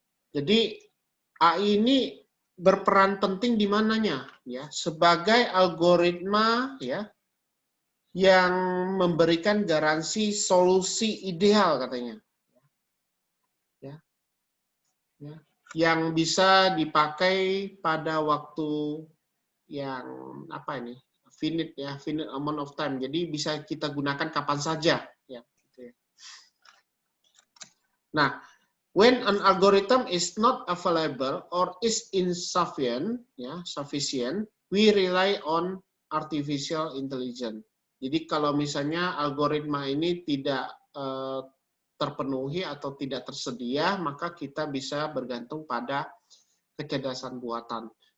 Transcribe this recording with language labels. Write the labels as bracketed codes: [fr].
[id] Jadi AI ini berperan penting di mananya ya sebagai algoritma ya yang memberikan garansi solusi ideal katanya ya. yang bisa dipakai pada waktu yang finite ya, [en] finite amount of time. [id] Jadi bisa kita gunakan kapan saja ya. Gitu ya. [en] Nah, when an algorithm is not available or is insufficient, ya, sufficient, we rely on artificial intelligence. [id] Jadi kalau misalnya algoritma ini tidak terpenuhi atau tidak tersedia, maka kita bisa bergantung pada kecerdasan buatan.